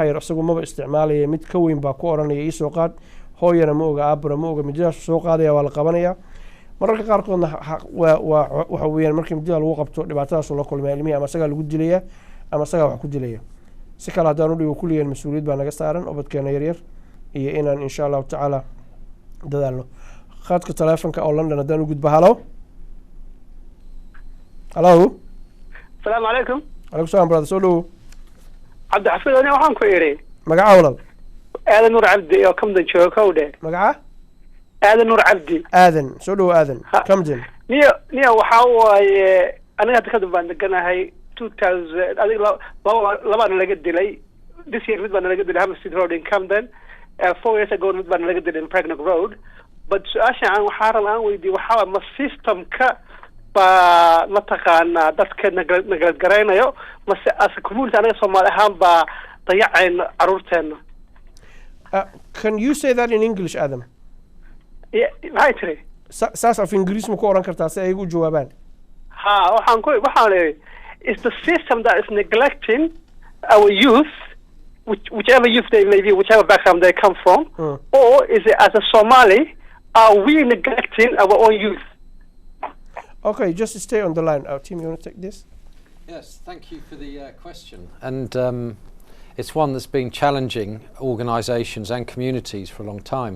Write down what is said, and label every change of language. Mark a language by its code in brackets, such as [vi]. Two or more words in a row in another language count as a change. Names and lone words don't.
[so] yar isagu maba isticmaalaya mid ka weyn baa ku odhanaya ii soo qaad hooyana ma oga aabana ma oga mididaas soo qaadaya waa la qabanaya mararka qaarkoodna waxa weeyaan markii midida lagu qabto dhibaatadaas la kulmaya ilmihii ama isagaa lagu dilaya ama isagaa wax ku dilaya si kale haddaan u dhigo kulligeen mas-uuliyad baa naga saaran ubadkeena yaryar iyo inaan [ar] إن شاء الله تعالى [so] dadaalno khadka taleefonka oo London haddaan u gudbo halo [ar] السلام عليكم. عليكم السلام brother [so] soo dhow عبد الحفيظ أنا waxaan ku yiri magaca walal aadan nur cabdi oo kamdan joogowde magaca aadan nur cabdi aadan soo dhow aadan kamdan niyo waxa waaye aniga hadda ka dambaan deganahay 2000 adiga labana laga dilay [en] this year [so] mid baan laga dilay Hampstead Road [en] in Camden 4 years ago [so] mid baan laga dilay [en] in Pregnant Road but [so] su'aasha aan waxa rabaan weydiin waxa ma systemka ba la taqaana dadka nagal gareynayo mase [en] as community [so] anaga Somali ahaan ba dayaceen caruurteena. [en] Can you say that in English, Adam? Yeah, right. [so] Saas af Ingiriis ma ku oran kartaa si ay ugu jawaabaan? Ha, waxaan leeyahay [en] is the system that is neglecting our youth, whichever youth they may be, whichever background they come from, or is it as a Somali, are we neglecting our own youth? Okay, just stay on the line. Tim, you want to take this? Yes, thank you for the question. And it's one that's been challenging organisations and communities for a long time.